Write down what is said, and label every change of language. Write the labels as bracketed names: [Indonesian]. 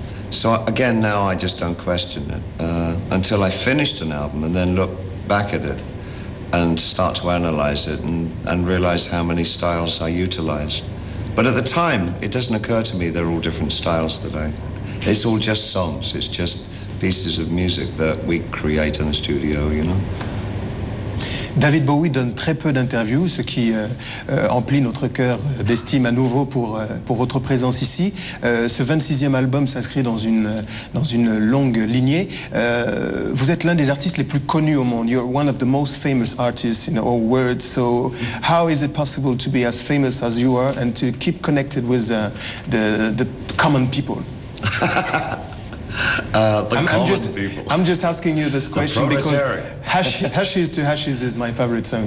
[English] So again, now I just don't question it until I finished an album and then look back at it and start to analyze it and realize how many styles I utilize. But at the time, it doesn't occur to me they're all different styles it's all just songs, it's just pieces of music that we create in the studio, you know. [French] David Bowie donne très peu d'interviews, ce qui emplit notre cœur d'estime à nouveau pour votre présence ici. Ce 26e album s'inscrit dans une longue lignée. Vous êtes l'un des artistes les plus connus au monde. [English] You're one of the most famous artists in our world. So how is it possible to be as famous as you are and to keep connected with the common people? I'm just asking you this question because Hashies to Hashies is my favorite song.